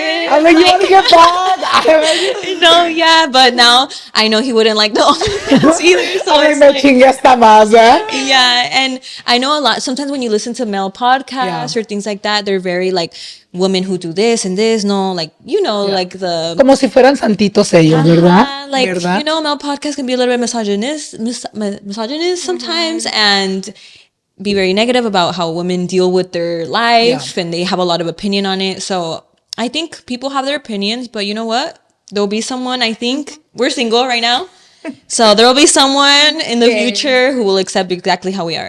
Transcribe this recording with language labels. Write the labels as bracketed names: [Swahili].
[English] I'm like, you want to get back? No, yeah, but now I know he wouldn't like the OnlyFans either. So I'm it's like, [Spanish] chingue esta más, ¿eh? [English] yeah, and I know a lot. Sometimes when you listen to male podcasts or things like that, they're very like women who do this and this. No, like like the [Spanish] Como si fueran santitos ellos, ¿verdad? [English] like [Spanish] ¿Verdad? [English] male podcasts can be a little bit misogynist sometimes, and be very negative about how women deal with their life, and they have a lot of opinion on it. So I think people have their opinions, but you know what? There'll be someone, I think, we're single right now. So there'll be someone in the future who will accept exactly how we are.